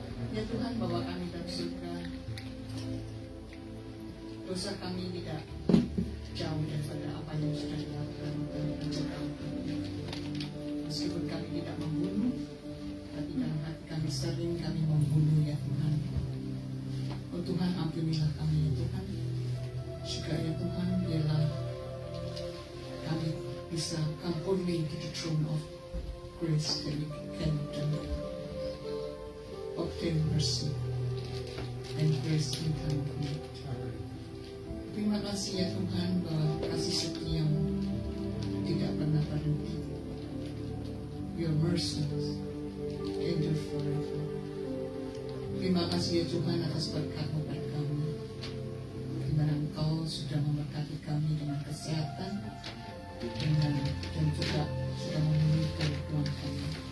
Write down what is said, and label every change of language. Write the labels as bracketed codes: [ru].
[id] Ya Tuhan, Bapa kami dalam surga, dosa kami tidak jauh daripada apa yang sudah dilakukan dan menjaga kami. Meskipun kami tidak membunuh, tapi dalam hati kami sering kami membunuh ya Tuhan. Oh Tuhan, ampunilah kami ya Tuhan. Juga ya Tuhan, biarlah kami bisa [en] come boldly to the throne of grace, that we can obtain mercy and grace in time of need. [id] Terima kasih ya Tuhan bahwa kasih setiamu tidak pernah berhenti. [en] Your mercies endure forever. [id] Terima kasih ya Tuhan atas berkat-Mu pada kami, di mana Engkau sudah memberkati kami dengan kesehatan dan juga sudah memenuhi kebutuhan kami.